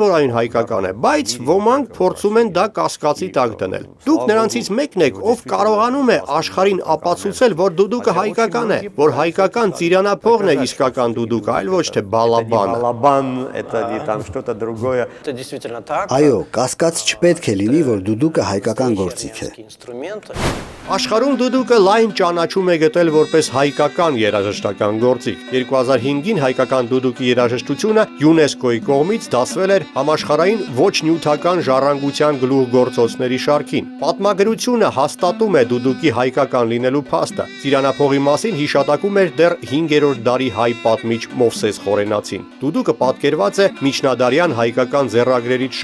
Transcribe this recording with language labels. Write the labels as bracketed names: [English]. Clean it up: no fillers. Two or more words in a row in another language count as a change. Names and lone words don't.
[Armenian] որ այն հայկական է, բայց ոմանք փորձում են դա կասկածի տակ դնել։ Դուք նրանցից мեկն եք, ով կարողանում է աշխարհին ապացուցել, որ դուդուկը հայկական է, որ հայկական ծիրանափողն է իսկական դուդուկը, այլ ոչ թե բալաբանը։ [Russian] Балабан это не там что-то другое. Это действительно так. [Armenian] Այո, կասկած չպետք է լինի, որ դուդուկը հայկական գործիք է։ [Russian] Ինստրումենты. [Armenian] Աշխարհում դուդուկը լայն ճանաչում է գտել որպես հայկական երաժշտական գործիք։ 2005-ին հայկական դուդուկի երաժշտությունը ՅՈՒՆԵՍԿՕ-ի կողմից դասվել էր համաշխարհային ոչ նյութական ժառանգության գլուխգործոցների շարքին։ Պատմագրությունը հաստատում է դուդուկի հայկական լինելու փաստը։ Ծիրանափողի մասին հիշատակում էր դեռ 5-րդ դարի հայ պատմիչ Մովսես Խորենացին։ Դուդուկը պատկերված է միջնադարյան հայկական ձեռագրերից